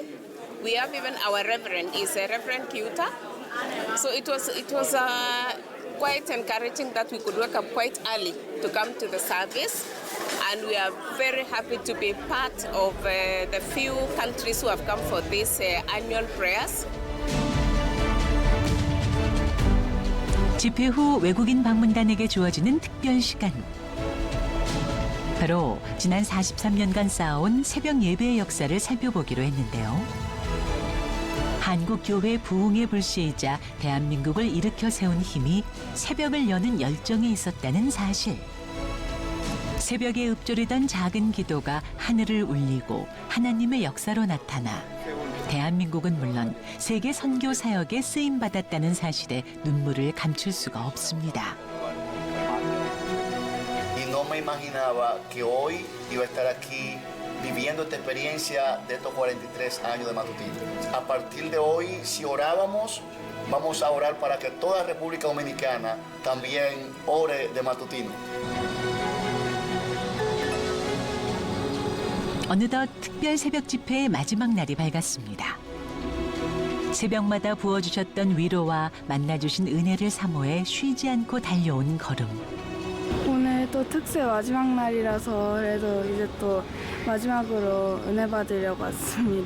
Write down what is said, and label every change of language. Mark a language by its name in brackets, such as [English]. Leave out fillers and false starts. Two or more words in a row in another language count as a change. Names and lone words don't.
[English] We have even our reverend is a Reverend Kiuta. So it was quite encouraging that we could wake up quite early to come to the service, and we are very happy to be part of the few countries who have come for these annual prayers. [Korean] 집회 후 외국인 방문단에게 주어지는 특별 시간. 바로 지난 43년간 쌓아온 새벽 예배의 역사를 살펴보기로 했는데요. 한국 교회 부흥의 불씨이자 대한민국을 일으켜 세운 힘이 새벽을 여는 열정에 있었다는 사실. 새벽에 읊조리던 작은 기도가 하늘을 울리고 하나님의 역사로 나타나 대한민국은 물론 세계 선교 사역에 쓰임 받았다는 사실에 눈물을 감출 수가 없습니다. [Spanish] No me imaginaba que hoy iba a estar aquí viviendo esta experiencia de estos 43 años de Matutino. A partir de hoy, si orábamos, vamos a orar para que toda República Dominicana también ore de Matutino. [Korean] 어느덧 특별 새벽 집회의 마지막 날이 밝았습니다. 새벽마다 부어주셨던 위로와 만나주신 은혜를 사모해 쉬지 않고 달려온 걸음. 오늘 또 특세 마지막 날이라서 그래도 이제 또 마지막으로 은혜 받으려고 왔습니다.